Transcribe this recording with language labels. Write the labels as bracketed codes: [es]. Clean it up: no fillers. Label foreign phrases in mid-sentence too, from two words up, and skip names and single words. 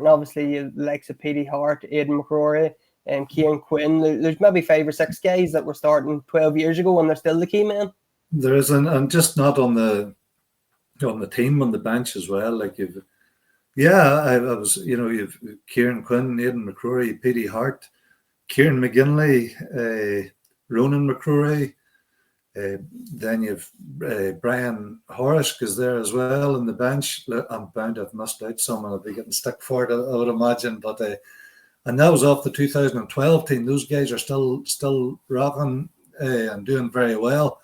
[en] Obviously, the likes of Petey Hart, Aidan McCrory, and Ciaran Quinn. There's maybe 5 or 6 guys that were starting 12 years ago, and they're still the key men. There is, and just not on the team, on the bench as well. Like I was, you know, you've Ciaran Quinn, Aidan McCrory, Petey Hart, Kieran McGinley, Ronan McCrory. Then you've Brian Horrish is there as well in the bench. I'm bound to have missed out someone. I'll be getting stuck for it, I would imagine. But and that was off the 2012 team. Those guys are still rocking and doing very well.